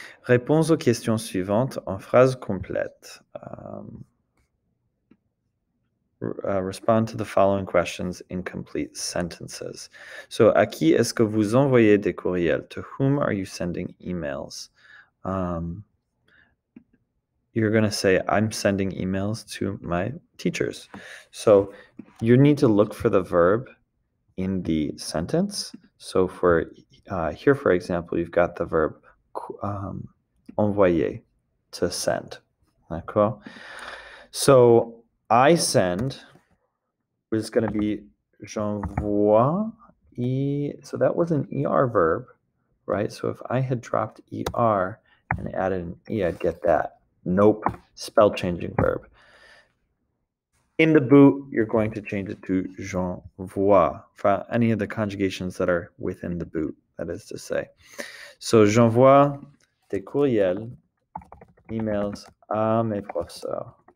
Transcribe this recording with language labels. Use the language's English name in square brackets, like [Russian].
[French] Réponse aux questions suivantes en phrase complète. [English] Respond to the following questions in complete sentences. [French] So, à qui est-ce que vous envoyez des courriels? [English] To whom are you sending emails? You're going to say, I'm sending emails to my teachers. So, you need to look for the verb in the sentence. So, for here, for example, you've got the verb envoyer, to send. D'accord? So, I send is going to be j'envoie. So that was an ER verb, right? So if I had dropped ER and added an E, I'd get that. Nope, spell changing verb. In the boot, you're going to change it to j'envoie for any of the conjugations that are within the boot, that is to say. [French] So j'envoie des courriels, emails à mes professeurs.